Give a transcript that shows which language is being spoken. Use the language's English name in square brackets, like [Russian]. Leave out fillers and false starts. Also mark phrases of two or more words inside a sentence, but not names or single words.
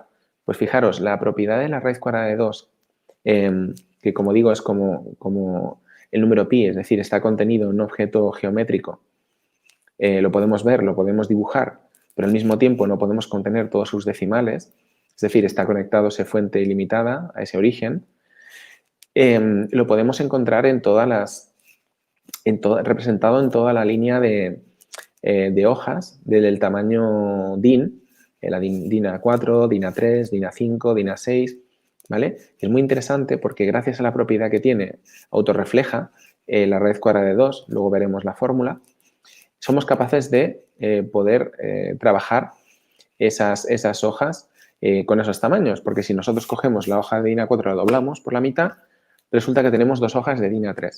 [Spanish] Pues fijaros, la propiedad de la raíz cuadrada de 2, que como digo es como el número pi, es decir, está contenido en un objeto geométrico, lo podemos ver, lo podemos dibujar, pero al mismo tiempo no podemos contener todos sus decimales, es decir, está conectado a esa fuente ilimitada, a ese origen, lo podemos encontrar representado en toda la línea de hojas del tamaño DIN, la DIN A4, DIN A3, DIN A5, DIN A6, ¿vale? Es muy interesante porque gracias a la propiedad que tiene, autorrefleja la raíz cuadrada de 2, luego veremos la fórmula, somos capaces de poder trabajar esas hojas con esos tamaños, porque si nosotros cogemos la hoja de DIN A4 y la doblamos por la mitad, resulta que tenemos 2 hojas de DIN A3.